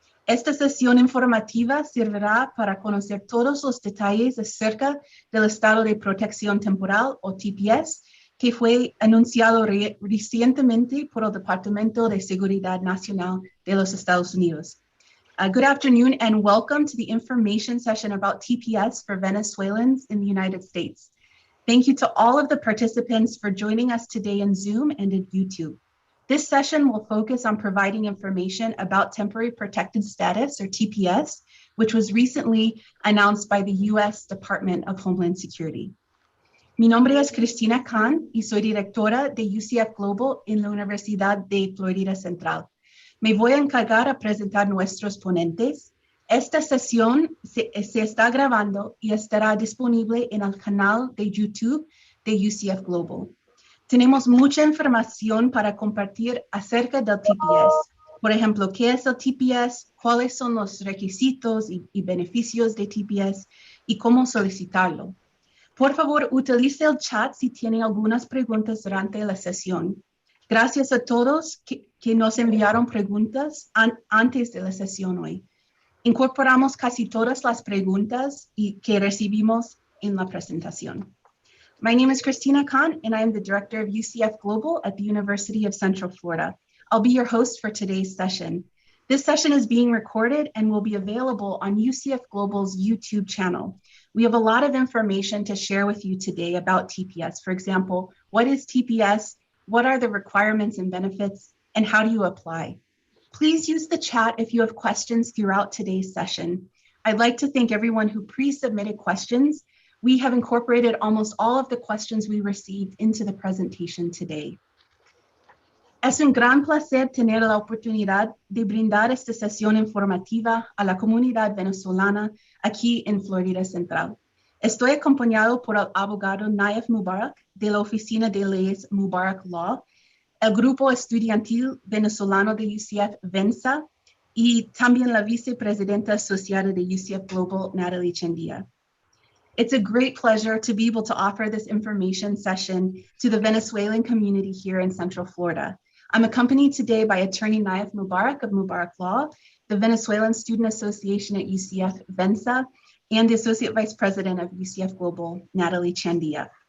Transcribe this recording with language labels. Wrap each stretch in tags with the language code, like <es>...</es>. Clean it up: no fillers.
<es>Esta sesión informativa servirá para conocer todos los detalles acerca del estado de protección temporal o TPS que fue anunciado recientemente por el Departamento de Seguridad Nacional de los Estados Unidos.</es> <en>Good afternoon and welcome to the information session about TPS for Venezuelans in the United States. Thank you to all of the participants for joining us today in Zoom and in YouTube. This session will focus on providing information about temporary protected status, or TPS, which was recently announced by the U.S. Department of Homeland Security.</en> <es>Mi nombre es Cristina Khan y soy directora de UCF Global en la Universidad de Florida Central. Me voy a encargar a presentar nuestros ponentes. Esta sesión se está grabando y estará disponible en el canal de YouTube de UCF Global. Tenemos mucha información para compartir acerca del TPS. Por ejemplo, ¿qué es el TPS? ¿Cuáles son los requisitos y beneficios de TPS? ¿Y cómo solicitarlo? Por favor, utilice el chat si tienen algunas preguntas durante la sesión. Gracias a todos que nos enviaron preguntas antes de la sesión hoy. Incorporamos casi todas las preguntas que recibimos en la presentación.</es> <en>My name is Christina Khan, and I am the director of UCF Global at the University of Central Florida. I'll be your host for today's session. This session is being recorded and will be available on UCF Global's YouTube channel. We have a lot of information to share with you today about TPS. For example, what is TPS? What are the requirements and benefits? And how do you apply? Please use the chat if you have questions throughout today's session. I'd like to thank everyone who pre-submitted questions. We have incorporated almost all of the questions we received into the presentation today.</en> <es>Es un gran placer tener la oportunidad de brindar esta sesión informativa a la comunidad venezolana aquí en Florida Central. Estoy acompañado por el abogado NAYEF Mubarak de la Oficina de Leyes Mubarak Law, el grupo estudiantil venezolano de UCF VENSA y también la vicepresidenta asociada de UCF Global, Natalie Chendia.</es> <en>It's a great pleasure to be able to offer this information session to the Venezuelan community here in Central Florida. I'm accompanied today by attorney NAYEF Mubarak of Mubarak Law, the Venezuelan Student Association at UCF VENSA, and the Associate Vice President of UCF Global, Natalie Chendia.</en>